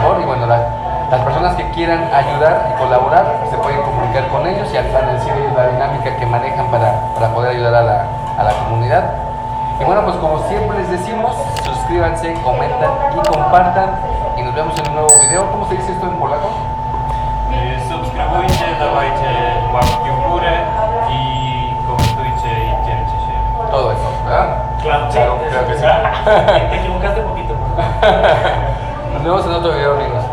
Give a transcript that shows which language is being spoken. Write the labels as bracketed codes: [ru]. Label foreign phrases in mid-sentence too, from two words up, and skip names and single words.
[es] Y bueno, las personas que quieran ayudar y colaborar se pueden comunicar con ellos y van a decir ellos la dinámica que manejan para poder ayudar a la comunidad. Y bueno, pues como siempre les decimos, suscríbanse, comentan y compartan y nos vemos en un nuevo video. ¿Cómo se dice esto en polaco? [pl] Subskrybujcie, dawajcie łapki w górę i komentujcie i dzielcie się. [es] Todo eso, ¿verdad? Claro, Claro que sí. Te equivocaste un poquito. Nos vemos en otro video, amigos.